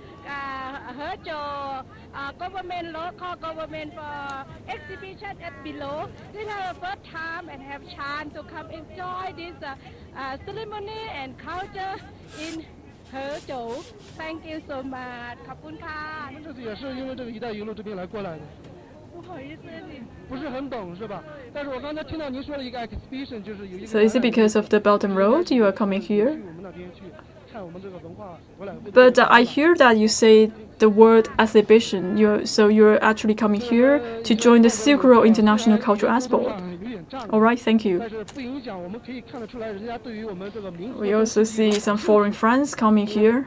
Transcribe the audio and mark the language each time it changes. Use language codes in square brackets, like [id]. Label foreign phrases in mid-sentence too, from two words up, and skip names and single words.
[en] Local government for exhibition at below. This is the first time and have chance to come enjoy this ceremony and culture in Guozhuang. Thank you so much. [th] ขอบคุณค่ะ。 [zh] 这次也是因为这个“一带一路”这边来过来的。不好意思，你不是很懂是吧？但是我刚才听到您说了一个 exhibition， 就是有一个。 [en] So is it because of the Belt and Road you are coming here? But I hear that you say the word exhibition. So you're actually coming here to join the Silk Road International Cultural Expo. All right, thank you. We also see some foreign friends coming here.